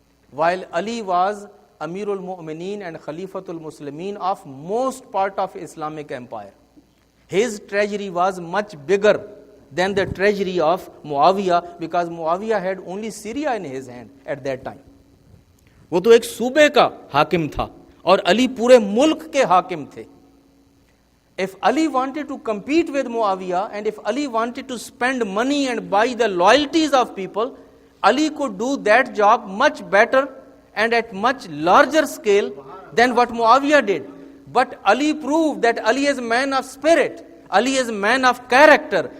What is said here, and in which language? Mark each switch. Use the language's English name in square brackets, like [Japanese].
[English] While Ali was Amirul Mu'mineen and Khalifatul Muslimin of most part of Islamic empire, his treasury was much bigger than the treasury of Muawiyah, because Muawiyah had only Syria in his hand at that time. [Urdu] وہ تو ایک صوبے کا حاکم تھا اور علی پورے ملک کے حاکم تھے. [English] If Ali wanted to compete with Muawiyah and if Ali wanted to spend money and buy the loyalties of people, Ali could do that job much better and at much larger scale than what Muawiyah did. But Ali proved that Ali is a man of spirit. Ali is a man of character.